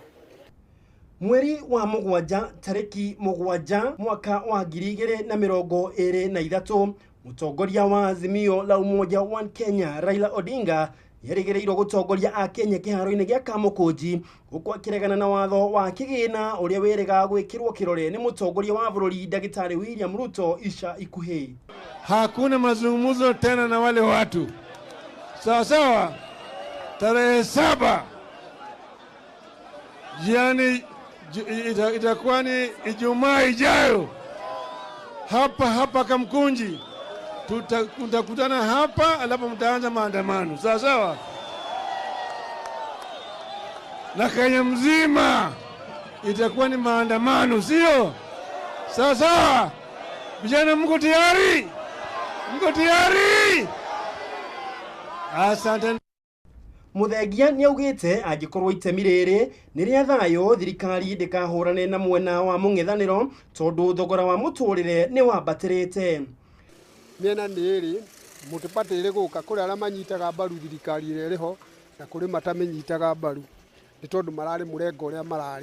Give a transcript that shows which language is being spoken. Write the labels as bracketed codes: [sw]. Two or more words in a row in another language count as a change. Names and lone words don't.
[ki] Mweri wa 7 tarĩki 7 mwaka wa 2023 mũtongoria wa Azimio la Umoja wa Kenya Raila Odinga yerĩgĩrĩirwo gũtongoria Akenya kĩharo-inĩ gĩa Kamũkũnji gũkũ akĩregana na watho wa kĩgĩna ũrĩa wĩrĩga gwĩkĩrwo kĩrore nĩ mũtongoria wa bũrũri Daktari William Ruto ica ikuhĩ. [sw] Hakuna mazungumzo tena na wale watu. Sawa sawa, tarehe 7 yani itakuwa ni Ijumaa ijayo hapa Kamkunji. Tutakutana hapa alafu mtaanza maandamano. Sawa sawa, na Kenya mzima itakuwa ni maandamano, sio? Sawa sawa, vijana mko tayari? Mko tayari? Asante. [ki] Muthengia nĩ augĩte angĩkorwo itemi rĩrĩ nĩ rĩa thayũ, thirikari ndĩkahũrane na mwena wa mũng'ethanĩro tondũ thogora wa mũtũrĩre nĩ wambatĩrĩte. Mĩena nĩ ĩrĩ, multi-party ĩrĩ gũka kũrĩ arĩa manyitaga mbaru thirikari ĩrĩa ĩrĩho na kũrĩ matamĩnyitaga mbaru nĩ tondũ mararĩ mũrengo ũrĩa mararĩ.